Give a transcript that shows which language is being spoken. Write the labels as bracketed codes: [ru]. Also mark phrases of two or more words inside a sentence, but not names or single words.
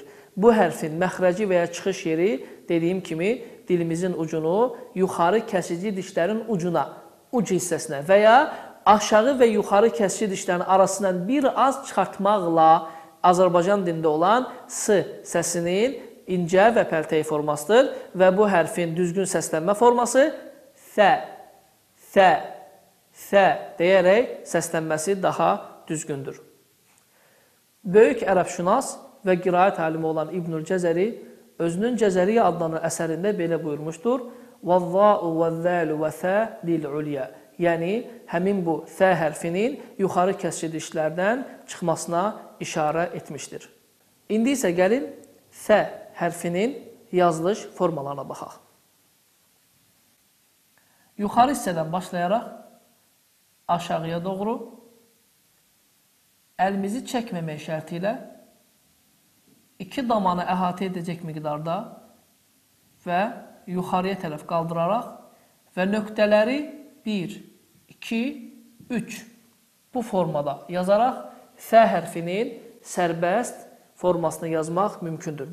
[az] Bu hərfin məxrəci və ya çıxış yeri dediyim kimi dilimizin ucunu yuxarı kəsici dişlərin ucuna, uc hissəsinə və ya aşağı və yuxarı kəsici dişlərin arasından bir az çıxartmaqla Azərbaycan dilində olan S səsinin incə və pərtəy formasıdır və bu hərfin düzgün səslənmə forması Th, th, th deyərək səslənməsi daha düzgündür. Böyük ərəbşünas və qiraət alimi olan İbnül Cəzəri özünün Cəzəriyyə adlanan əsərində belə buyurmuşdur. [ar] وَالظَّاءُ وَالذَّالُ وَثَى لِلْعُلْيَا. [az] Yəni, həmin bu th hərfinin yuxarı kəsici dişlərdən çıxmasına işarə etmişdir. İndi isə gəlin th hərfinin yazılış formalarına baxaq. Yuxarı hissədən başlayaraq aşağıya doğru əlimizi çəkməmək şərti ilə 2 damanı əhatə edəcək miqdarda və yuxarıya tərəf qaldıraraq və nöqtələri 1, 2, 3 bu formada yazaraq th hərfinin sərbəst formasını yazmaq mümkündür.